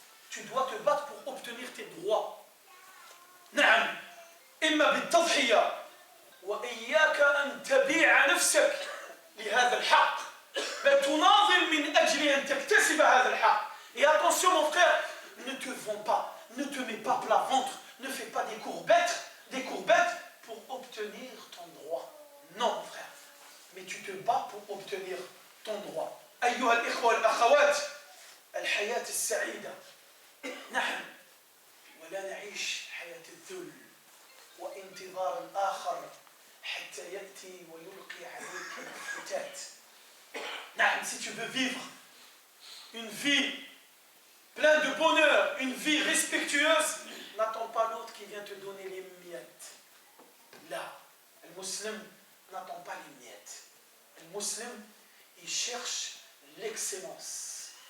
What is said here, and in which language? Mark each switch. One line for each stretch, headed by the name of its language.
French: Tu dois te battre pour obtenir tes droits.
Arabic: نعم. إما بالتضحية وإياك أن تبيع نفسك لهذا الحق بل تناضل من أجل أن تكتسب هذا الحق.
French: Et attention mon frère, ne te vends pas, ne te mets pas plat ventre, ne fais pas des courbettes pour obtenir ton droit. Non mon frère, mais tu te bats pour obtenir ton droit.
Arabic: أيها الإخوة والأخوات الحياة السعيدة نحن ولا نعيش حياة الذل وانتظار الآخر حتى يأتي ويلقي عليك الفتات. نعم,
French: si tu veux vivre une vie pleine de bonheur, une vie respectueuse, n'attends pas l'autre qui vient te donner les miettes. Là, le musulman n'attend pas les miettes. Le musulman, il cherche l'excellence.